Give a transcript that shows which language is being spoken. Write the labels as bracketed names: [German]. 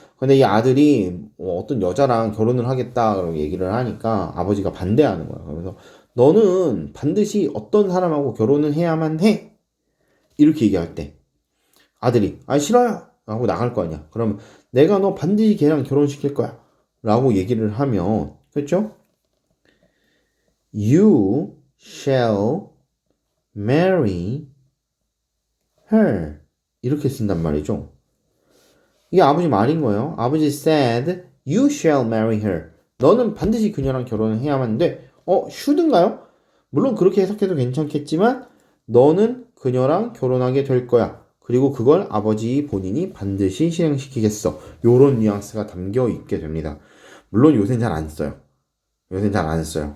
[Korean] 근데 이 아들이 어떤 여자랑 결혼을 하겠다 그러고 얘기를 하니까 아버지가 반대하는 거야. 그래서 너는 반드시 어떤 사람하고 결혼을 해야만 해. 이렇게 얘기할 때 아들이 싫어요 라고 나갈 거 아니야. 그러면 내가 너 반드시 걔랑 결혼시킬 거야 라고 얘기를 하면 그렇죠? [English] You shall marry her [Korean] 이렇게 쓴단 말이죠. 이게 아버지 말인 거예요. [English] 아버지 said you shall marry her. [Korean] 너는 반드시 그녀랑 결혼을 해야만 돼. should인가요? 물론 그렇게 해석해도 괜찮겠지만 너는 그녀랑 결혼하게 될 거야. 그리고 그걸 아버지 본인이 반드시 실행시키겠어. 요런 뉘앙스가 담겨 있게 됩니다. 물론 요새는 잘 안 써요. 요새는 잘 안 써요.